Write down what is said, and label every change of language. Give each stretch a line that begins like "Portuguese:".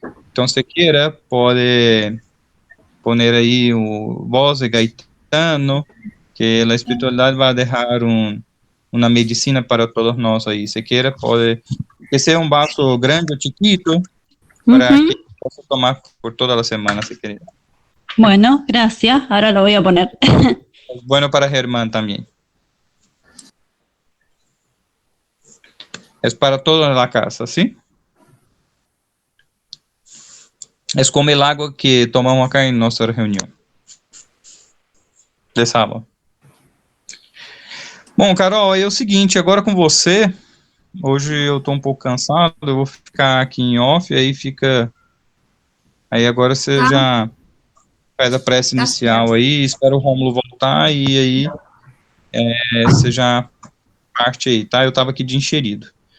Portuguese: Então, se queira, pode pôr aí o voz de Gaetano, que a espiritualidade vai deixar uma medicina para todos nós aí. Se queira, pode... Que seja um vaso grande ou chiquito, para que possa tomar por toda a semana, se querer.
Spanish: Bueno, gracias. Ahora lo voy a poner. Bueno para Germán también. Es para toda la casa, ¿sí? Es como el agua que tomamos acá en nuestra reunión de sábado.
Portuguese: Bom, Carol, é o seguinte, agora com você, hoje eu tô um pouco cansado, eu vou ficar aqui em off, aí agora você já faz a prece inicial aí, espera o Rômulo voltar e aí você já parte aí, tá? Eu tava aqui de enxerido.